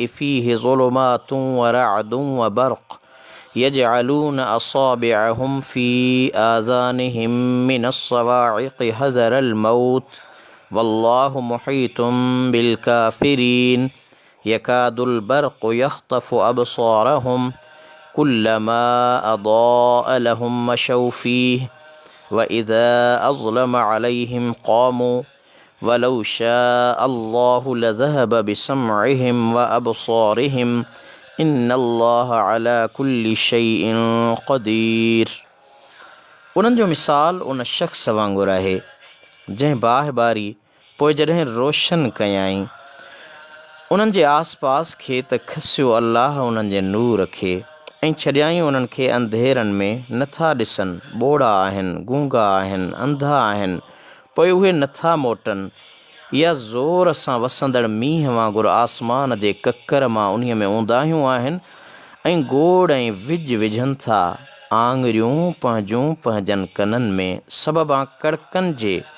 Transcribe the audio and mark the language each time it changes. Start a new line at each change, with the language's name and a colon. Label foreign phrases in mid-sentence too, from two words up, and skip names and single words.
Arabic: فيه ظلمات ورعد وبرق يجعلون أصابعهم في آذانهم من الصواعق حذر الموت والله محيط بالكافرين يكاد البرق يخطف أبصارهم كلما أضاء لهم مشوا فيه وإذا أظلم عليهم قاموا ولو شاء الله لذهب بسمعهم وأبصارهم إن الله على كل شيء قدير.
Sindhi: उन्हनि जो मिसाल उन शख़्स वांगुरु आहे जंहिं बाहि बारी पोइ जॾहिं रोशन कयाई उन्हनि जे आस पास खे त खसियो अल्लाह उन्हनि जे नूर खे ऐं छॾियाई उन्हनि खे अंधेरनि में नथा ॾिसनि, ॿोड़ा आहिनि, गूंगा आहिनि, अंधा आहिनि, पोइ उहे नथा मोटनि, या ज़ोर सां वसंदड़ मींहं वांगुरु आसमान जे ककर मां उन्हीअ में ऊंदाहियूं आहिनि ऐं गोड़ ऐं विझ विझनि था आङुरियूं पंहिंजनि कननि में सबबा कड़कनि जे